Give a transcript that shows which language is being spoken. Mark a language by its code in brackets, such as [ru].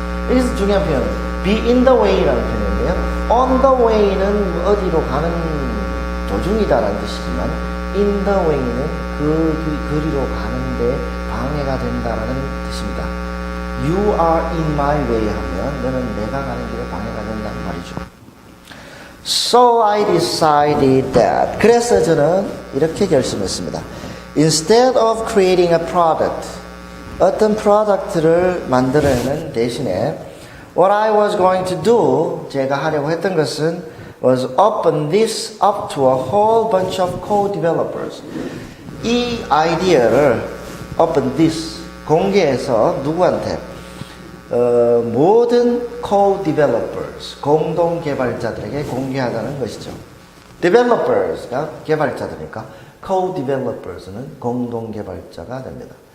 [ko] 여기서 중요한 표현은 [en] be in the way [ko] 라는 표현인데요. [en] on the way [ko] 는 어디로 가는 도중이다라는 뜻이지만 [en] in the way [ko] 는 그 거리로 가는데 방해가 된다라는 뜻입니다. [en] You are in my way [ko] 하면 너는 내가 가는 길에 방해가 된다는 말이죠. [en] So I decided that. [ko] 그래서 저는 이렇게 결심했습니다. [en] Instead of creating a product, [ko] 어떤 프로덕트를 만들어내는 대신에 [en] what I was going to do, [ko] 제가 하려고 했던 것은 [en] was open this up to a whole bunch of co-developers. [ko] 이 아이디어를 [en] open this, [ko] 공개해서 누구한테? 모든 co-developers, 공동 개발자들에게 공개하자는 것이죠. developers가 개발자들이니까 co-developers는 공동 개발자가 됩니다.